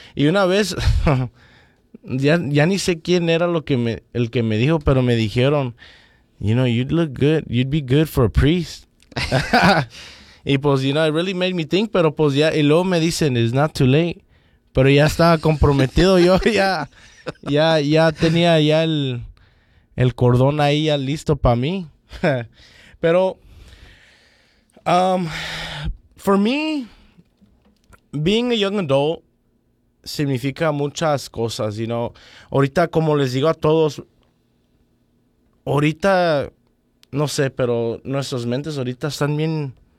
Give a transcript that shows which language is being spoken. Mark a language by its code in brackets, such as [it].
[es] Y una vez, ya ni sé quién era el que me dijo, pero me dijeron, [en] you know, you'd look good. You'd be good for a priest. [es] Y pues, [en] you know, it really made me think, [es] pero pues ya, y luego me dicen, [en] it's not too late. [es] Pero ya estaba comprometido. Yo ya tenía ya el cordón ahí ya listo para mí. Pero, [en] for me, being a young adult [es] significa muchas cosas, [en] you know. [es] Ahorita, como les digo a todos, ahorita, no sé, pero nuestras mentes ahorita están bien